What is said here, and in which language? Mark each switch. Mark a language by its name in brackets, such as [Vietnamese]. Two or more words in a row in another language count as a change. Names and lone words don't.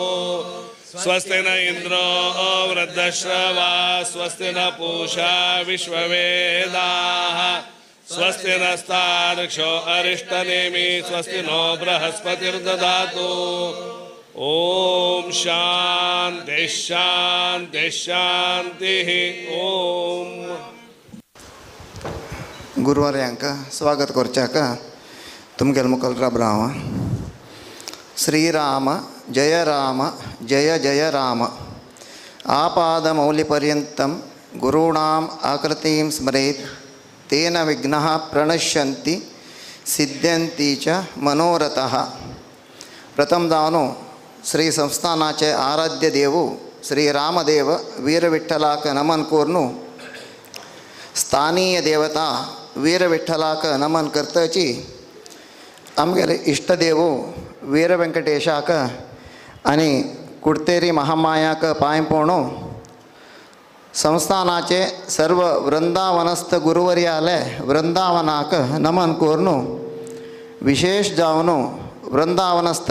[Sanskrit] स्वस्ति न इन्द्रो वृद्धश्रवा स्वस्ति न पूषा विश्ववेदाः स्वस्ति नस्तार्क्ष्यो अरिष्टनेमि स्वस्ति नो बृहस्पतिर्दधातु. ओम शांति शांति शांति. ओम. [Konkani] गुरुवार्यांक स्वागत करच्याक तुमगेले मुखार राबराव. [Sanskrit] श्रीराम जय राम जय जय राम. आपादमौलिपर्यन्तं गुरूणाम् आकृतिं स्मरेत् तेन विघ्नाः प्रणश्यन्ति सिद्ध्यन्ति च मनोरथः. [Konkani] प्रथम जावन श्री संस्थानाचे आराध्य देवू श्री रामदेव वीरविठ्ठलाक नमन करून स्थानीय देवता वीरविठ्ठलाक नमन करताची आमगेले इष्टदेवू वीर वेंकटेशाक आनी कुडतेरी महामायाक पांय पडून संस्थानाचे सर्व वृंदावनस्थ गुरुवर्याले वृंदावनाक नमन करून विशेष जावन वृंदावनस्थ